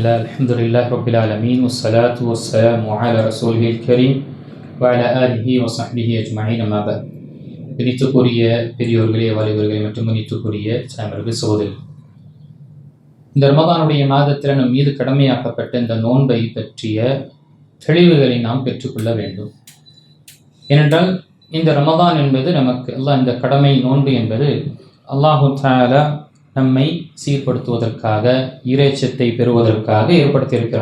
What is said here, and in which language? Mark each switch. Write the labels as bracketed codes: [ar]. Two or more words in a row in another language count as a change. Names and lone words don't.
[ar] الحمد لله رب العالمين والصلاة والسلام على رسوله الكريم وعلى آله وصحبه أجمعين أما بعد. [ta] பிரித்துக்குரிய பெரியோர்களே, வாலிபர்களே மற்றும் மன்னித்துக்குரிய சாமர்கள் சகோதரர்கள், இந்த ரமதானுடைய மாதத்தில் நம் மீது கடமையாக்கப்பட்ட இந்த நோன்பை பற்றிய தெளிவுகளை நாம் பெற்றுக்கொள்ள வேண்டும். ஏனென்றால் இந்த ரமதான் என்பது நமக்கு இந்த கடமை நோன்பு என்பது [ar] الله تعالى [ta] நம்மை சீர்படுத்துவதற்காக, இறைச்சத்தை பெறுவதற்காக ஏற்படுத்தியிருக்கிறான்.